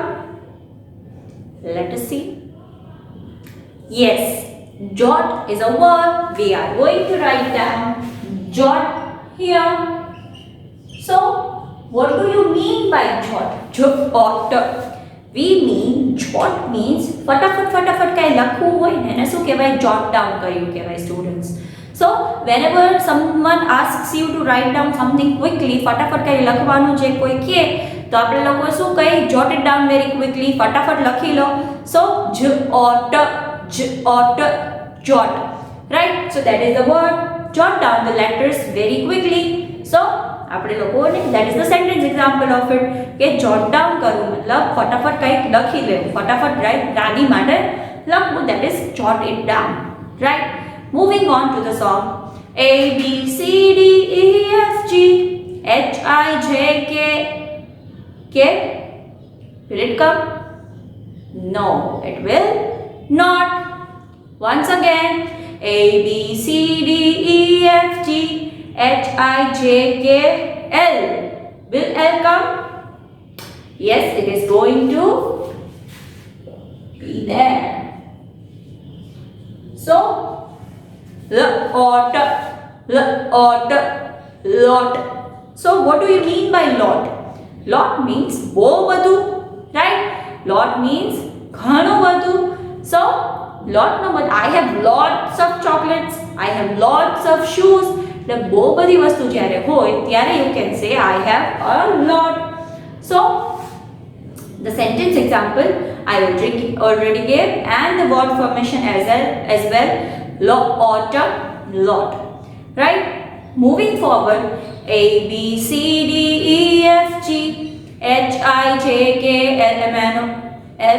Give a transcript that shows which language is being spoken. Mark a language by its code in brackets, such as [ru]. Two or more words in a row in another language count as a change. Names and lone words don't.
[en] Let us see. Yes. Jot is a word. We are going to write down jot here. So, what do you mean by jot? Jot. We mean jot means [gu] ફટાફટ કાંઈ લખવું હોય ને એને શું કહેવાય? [en] Jot down [gu] કર્યું કહેવાય [en] students. So, whenever someone asks you to write down something quickly, [gu] ફટાફટ કાંઈ લખવાનું જે કોઈ કહે તો આપણે લોકો શું કહીએ? [en] Jot it down very quickly. [gu] ફટાફટ લખી લો. [en] So, jot. Jot, right? So that is the word. Jot down the letters very quickly. [gu] So આપણે લોકોને [en] that is the sentence example of it [gu] કે [en] jot down [gu] કરવું મતલબ ફટાફટ કંઈક લખી લેવું, ફટાફટ રાગી માટે લખવું, [en] that is jot it down, right? Moving on to the song. A, B, C, D, E, F, G, H, I, J, K. Will it come? No, it will not. Once again, A, B, C, D, E, F, G, H, I, J, K, L. Will L come? Yes, it is going to be there. So, lot. So, what do you mean by lot? Lot means [gu] બહુ બધું, [en] right? Lot means [gu] ઘણું બધું. [en] So, lot number, I have lots of chocolates, I have lots of shoes. The [gu] બહુ બધી વસ્તુ જ્યારે હોય ત્યારે [en] you can say I have a lot. So the sentence example I already gave and the word formation as well. Lot. Right? Moving forward, A, B, C, D, E, F, G, H, I, J, K, L, M, N, O, M.